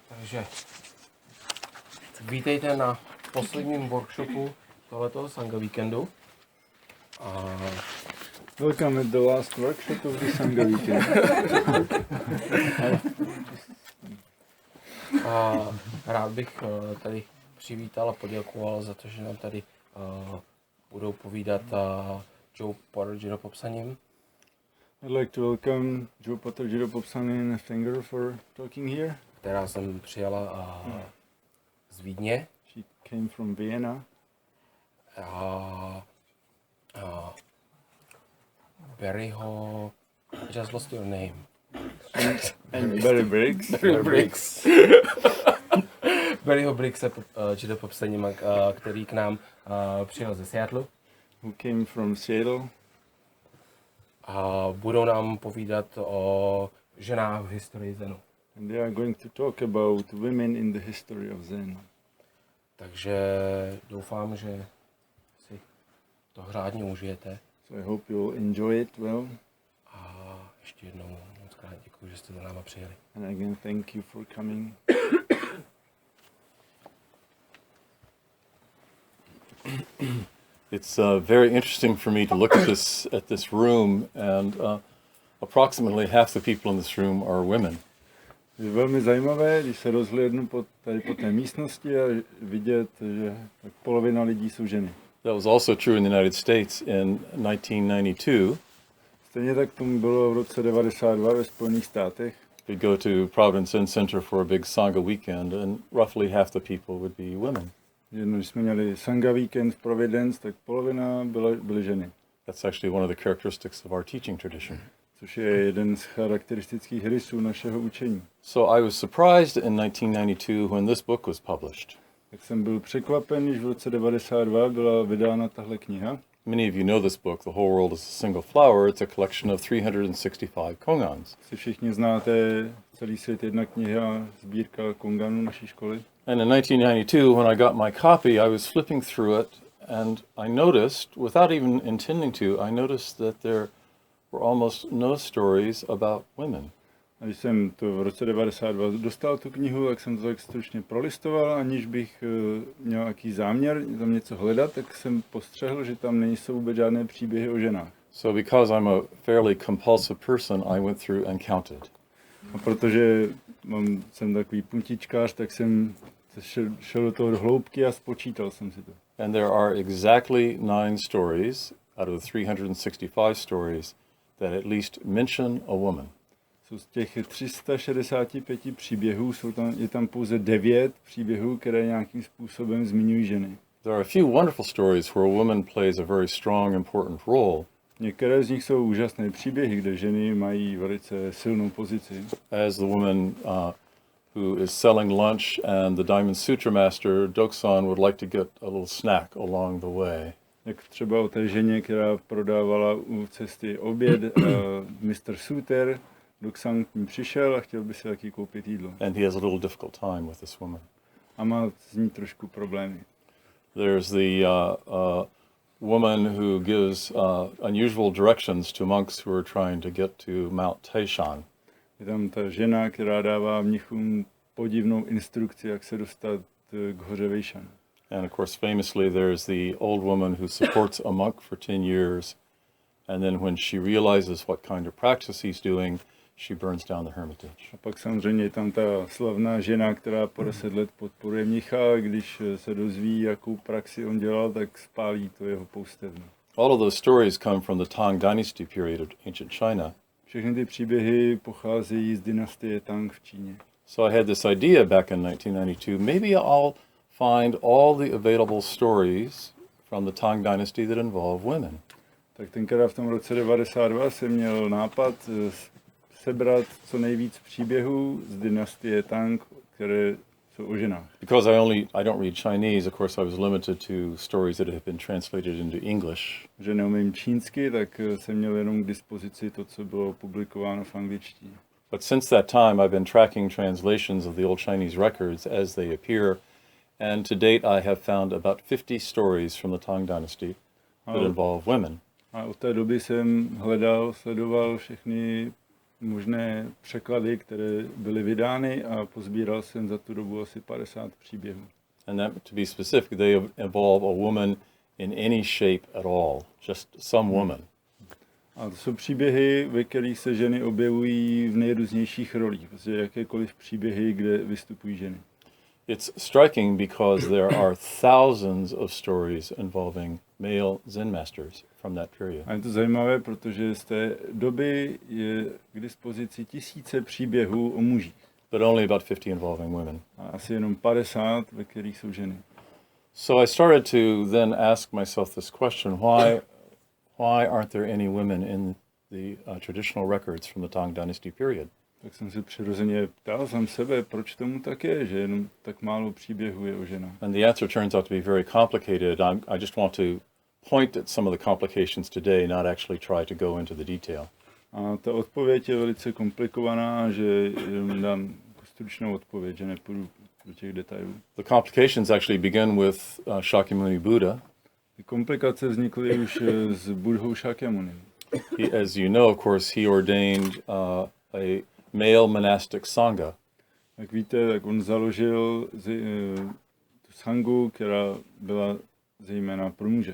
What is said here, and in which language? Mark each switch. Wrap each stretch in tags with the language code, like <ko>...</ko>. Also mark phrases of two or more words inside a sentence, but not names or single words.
<cs>Takže vítejte na posledním workshopu tohletoho Sangha víkendu.</cs> <en>Welcome at the last workshop of the Sangha weekend.</en> <cs>Rád bych tady přivítal a poděkoval za to, že nám tady budou povídat Jo Potter JDPSN.</cs> <en>I'd like to welcome Jo Potter JDPSN and Sangha for talking here.</en> <cs>Která jsem přijala z Vídně.</cs> <en>She came from Vienna. Barryho, I just lost your name. And Barry Briggs. Barry Briggs.</en> <cs>Barryho Briggse JDPSN, který k nám přijel ze Seattle.</cs> <en>Who came from Seattle.</en> <cs>A budou nám povídat o ženách v historii zenu.</cs> <en>And they are going to talk about women in the history of Zen.</en> <cs>Takže doufám, že si to řádně užijete.</cs> <en>So I hope you'll enjoy it well.</en> <cs>A ještě jednou moc krát děkuji, že jste za náma přijeli.</cs> <en>And again, thank you for coming. It's very interesting for me to look at this room, and approximately half the people in this room are women.</en> <cs>Je velmi zajímavé, když se rozhlédnu tady po té místnosti a vidět, že tak polovina lidí jsou ženy.</cs> <en>That was also true in the United States in 1992.</en> <cs>Stejně tak tomu bylo v roce 92 ve Spojených státech.</cs> <en>We'd go to Providence Zen Center for a big Sangha weekend, and roughly half the people would be women.</en> <cs>Jednou, když jsme měli Sangha víkend v Providence, tak polovina byly ženy.</cs> <en>That's actually one of the characteristics of our teaching tradition.</en> <cs>Což je jeden z charakteristických rysů našeho učení.</cs> <en>So I was surprised in 1992 when this book was published.</en> <cs>Tak jsem byl překvapen, když v roce 92 byla vydána tahle kniha.</cs> <en>Many of you know this book, The Whole World is a Single Flower. It's a collection of 365 kongans.</en> <cs>Si všichni znáte Celý svět jedna kniha, sbírka konganů naší školy.</cs> <en>And in 1992, when I got my copy, I was flipping through it, and I noticed, without even intending to, I noticed that there were almost no stories about women.</en> <cs>A když jsem to v roce 92 dostal tu knihu, tak jsem to tak stručně prolistoval, aniž bych měl nějaký záměr tam něco hledat, tak jsem postřehl, že tam nejsou vůbec žádné příběhy o ženách.</cs> <en>So because I'm a fairly compulsive person, I went through and counted.</en> <cs>A protože jsem takový puntičkář, tak jsem šel do toho do hloubky a spočítal jsem si to.</cs> <en>And there are exactly 9 stories out of the 365 stories that at least mention a woman.</en> <cs>Z těch 365 příběhů je tam pouze 9 příběhů, které nějakým způsobem zmiňují ženy.</cs> <en>There are a few wonderful stories where a woman plays a very strong, important role.</en> <cs>Některé z nich jsou úžasné příběhy, kde ženy mají velice silnou pozici.</cs> <en>As the woman who is selling lunch and the Diamond Sutra master, Doksan, would like to get a little snack along the way.</en> <cs>Jak třeba o té ženě, která prodávala u cesty oběd, Mr. Suter, Doksan k ní přišel a chtěl by si taky koupit jídlo.</cs> <en>And he has a little difficult time with this woman.</en> <cs>A má s ní trošku problémy.</cs> <en>There's the woman who gives unusual directions to monks who are trying to get to Mount Taishan.</en> <cs>Je tam ta žena, která dává mnichům podivnou instrukci, jak se dostat k hoře Vejšan.</cs> <en>And of course, famously, there's the old woman who supports a monk for 10 years, and then when she realizes what kind of practice he's doing, she burns down the hermitage.</en> <cs>A pak samozřejmě je tam ta slavná žena, která po 10 let podporuje mnicha, a když se dozví, jakou praxi on dělal, tak spálí to jeho poustevnu.</cs> <en>All of those stories come from the Tang Dynasty period of ancient China.</en> <cs>Všechny ty příběhy pocházejí z dynastie Tang v Číně.</cs> <en>So I had this idea back in 1992, maybe I'll find all the available stories from the Tang Dynasty that involve women.</en> <cs>Tak tenkrát v tom roce 92 jsem měl nápad sebrat co nejvíc příběhů z dynastie Tang, které jsou o ženách.</cs> <en>Because I don't read Chinese, of course I was limited to stories that have been translated into English.</en> <cs>Že neumím čínsky, tak jsem měl jenom k dispozici to, co bylo publikováno v angličtině.</cs> <en>But since that time I've been tracking translations of the old Chinese records as they appear, and to date I have found about 50 stories from the Tang Dynasty that involve women.</en> <cs>A od té doby jsem sledoval všechny možné překlady, které byly vydány a pozbíral jsem za tu dobu asi 50 příběhů.</cs> <en>And that, to be specific, they involve a woman in any shape at all, just some woman.</en> <cs>A to jsou příběhy, ve kterých se ženy objevují v nejrůznějších rolích, prostě jakékoliv příběhy, kde vystupují ženy.</cs> <en>It's striking because there are thousands of stories involving male Zen masters from that period.</en> <cs>A je to zajímavé, protože z té doby je k dispozici tisíce příběhů o mužích.</cs> <en>But only about 50 involving women.</en> <cs>A asi jenom 50, ve kterých jsou ženy.</cs> <en>So I started to then ask myself this question, why aren't there any women in the traditional records from the Tang Dynasty period?</en> <cs>Tak jsem se přirozeně ptal sám sebe, proč tomu tak je, že jenom tak málo příběhů je o ženách.</cs> <en>And the answer turns out to be very complicated. I just want to point at some of the complications today, not actually try to go into the detail.</en> <cs>A ta odpověď je velice komplikovaná, že jenom dám stručnou odpověď, že nepůjdu do těch detailů.</cs> <en>The complications actually begin with Shakyamuni Buddha.</en> <cs>Ty komplikace vznikly už s Buddhou Shakyamunim.</cs> <en>As you know, of course, he ordained a male monastic Sangha.</en> <cs>Jak víte, tak on založil tu Sangu, která byla zejména pro muže.</cs>